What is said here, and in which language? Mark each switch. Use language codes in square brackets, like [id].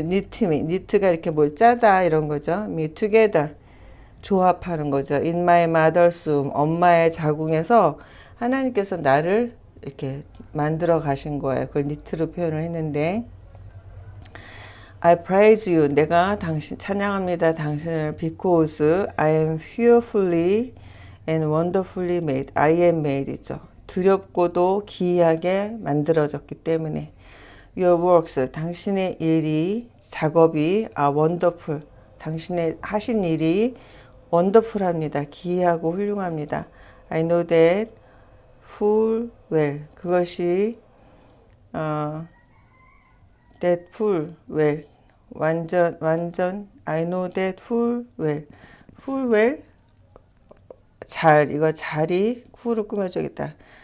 [ko] 니트가 이렇게 뭘 짜다, 이런 거죠. [en] me together. [ko] 조합하는 거죠. [en] In my mother's womb. [ko] 엄마의 자궁에서 하나님께서 나를 이렇게 만들어 가신 거예요. 그걸 니트로 표현을 했는데, [en] I praise you. [ko] 내가 찬양합니다. 당신을 [en] because I am fearfully and wonderfully made. I am made이죠. [ko] 두렵고도 기이하게 만들어졌기 때문에. [en] Your works. [ko] 당신의 작업이 [en] are wonderful. [ko] 당신의 하신 일이 wonderful합니다. 기이하고 훌륭합니다. [en] I know that full well. [ko] 그것이 [en] that full well. [ko] 완전 [en] I know that full well [ko] 잘 이거 잘이 full을 꾸며주겠다.